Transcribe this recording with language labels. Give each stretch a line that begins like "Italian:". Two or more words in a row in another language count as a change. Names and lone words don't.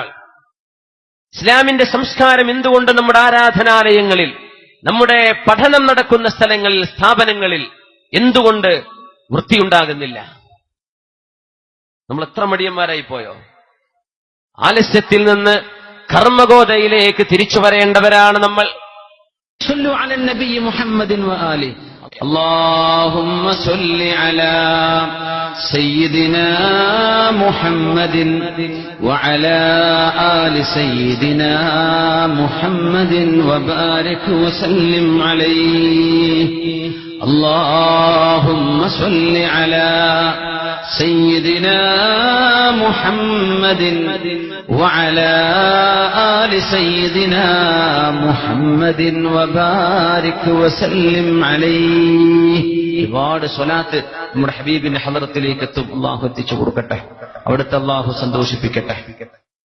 Malayalam: ഇസ്ലാമിന്റെ സംസ്കാരം എന്തുകൊണ്ട് നമ്മുടെ ആരാധനാലയങ്ങളിൽ, നമ്മുടെ പഠനം നടക്കുന്ന സ്ഥലങ്ങളിൽ, സ്ഥാപനങ്ങളിൽ എന്തുകൊണ്ട് വൃത്തിയുണ്ടാകുന്നില്ല? നമ്മൾ എത്ര മടിയന്മാരായി പോയോ? ആലസ്യത്തിൽ നിന്ന് കർമ്മഗോതയിലേക്ക് തിരിച്ചു വരേണ്ടവരാണ് നമ്മൾ.
Arabic: صلوا على النبي محمد وآله. اللهم صل على سيدنا محمد وعلى آل سيدنا محمد وبارك وسلم عليه. اللهم صل على سيدنا محمد وعلى آل سيدنا محمد وبارك وسلم عليه.
Malayalam: ഒരുപാട് സ്വലാത്ത് നമ്മുടെ ഹബീബിന്റെ ഹളറത്തിലേക്ക് എത്തും. അള്ളാഹു എത്തിച്ചു കൊടുക്കട്ടെ, അവിടുത്തെ അള്ളാഹു സന്തോഷിപ്പിക്കട്ടെ.